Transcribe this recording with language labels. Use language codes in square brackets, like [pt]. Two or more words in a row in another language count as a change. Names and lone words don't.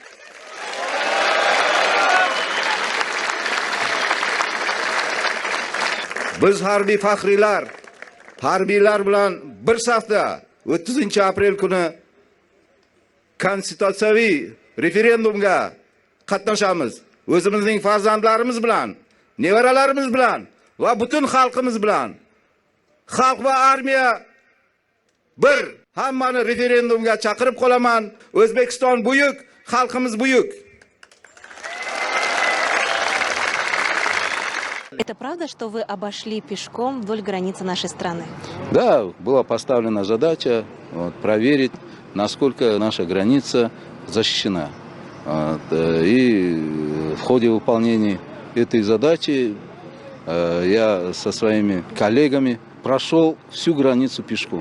[uz] Biz harbiy faxriylar, harbiylar bilan bir safda 30-aprel kuni konstitutsiyaviy referendumga qatnashamiz. O'zimizning farzandlarimiz bilan, nevaralarimiz bilan va butun xalqimiz bilan. Xalq va armiya bir. Hammani referendumga chaqirib qolaman. O'zbekiston buyuk, xalqimiz buyuk. [ru] Это правда, что вы обошли пешком вдоль границы нашей страны? Да, была поставлена задача проверить, насколько наша граница защищена. И в ходе выполнения этой задачи я со своими коллегами прошел всю границу пешком.